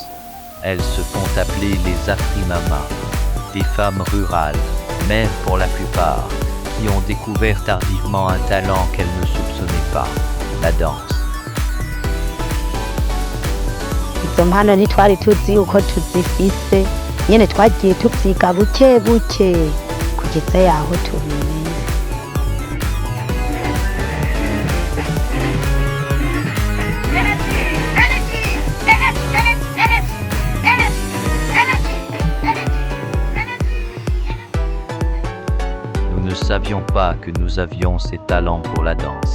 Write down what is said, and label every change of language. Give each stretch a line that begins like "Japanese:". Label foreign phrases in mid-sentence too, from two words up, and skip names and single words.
French: Elles se font appeler les Afrimamas, des femmes rurales, mères pour la plupart, qui ont découvert tardivement un talent qu'elles ne soupçonnaient pas, la danse.
Rundi: Izo mpano ntitwari tuzi uko tuzifise, nyene twagiye tuvyiga buke buke kugeza yaho tubimenye.
French: Nous ne savions pas que nous avions ces talents pour la danse.